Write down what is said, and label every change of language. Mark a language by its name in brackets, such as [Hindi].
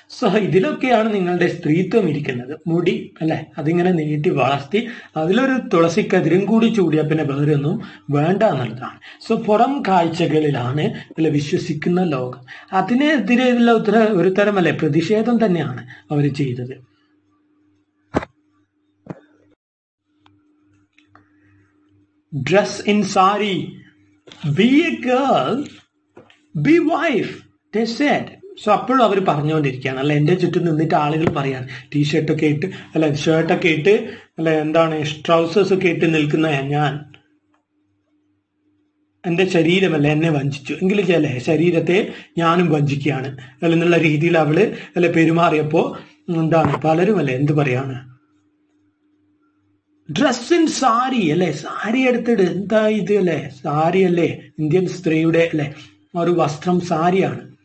[Malayalam] So ഇതിലൊക്കെയാണ് നിങ്ങളുടെ സ്ത്രീത്വം ഇരിക്കുന്നത്. മുടി അല്ലെ അതിങ്ങനെ നീട്ടി വളർത്തി അതിലൊരു തുളസിക്കതിരും കൂടി ചൂടിയാൽ പിന്നെ വേറെ ഒന്നും വേണ്ട എന്നുള്ളതാണ്. സോ പുറം കാഴ്ചകളിലാണ് അല്ലെ വിശ്വസിക്കുന്ന ലോകം. അതിനെതിരെയുള്ള ഒരു തരം അല്ലെ പ്രതിഷേധം തന്നെയാണ് അവർ ചെയ്തത്. [English] Dress in sari, be a girl, be wife, they said. [Malayalam] So അപ്പോഴും അവർ പറഞ്ഞുകൊണ്ടിരിക്കുകയാണ് അല്ലെ. എൻ്റെ ചുറ്റും നിന്നിട്ട് ആളുകൾ പറയാണ് ടീഷർട്ടൊക്കെ ഇട്ട് അല്ലെ ഷർട്ടൊക്കെ ഇട്ട് അല്ലെ എന്താണ് ട്രൗസേഴ്സ് ഒക്കെ ഇട്ട് നിൽക്കുന്ന ഞാൻ, എൻ്റെ ശരീരമല്ല എന്നെ വഞ്ചിച്ചു എങ്കിൽ അല്ലെ ശരീരത്തെ ഞാനും വഞ്ചിക്കുകയാണ് അല്ലെ എന്നുള്ള രീതിയിൽ അവള് അല്ലെ പെരുമാറിയപ്പോ എന്താണ് പലരും അല്ലെ എന്ത് പറയാണ്, [English] dress in sari [Malayalam] അല്ലെ സാരി എടുത്തിട്ട് എന്താ ഇത് അല്ലെ സാരി അല്ലേ ഇന്ത്യൻ സ്ത്രീയുടെ അല്ലെ ഒരു വസ്ത്രം സാരിയാണ്.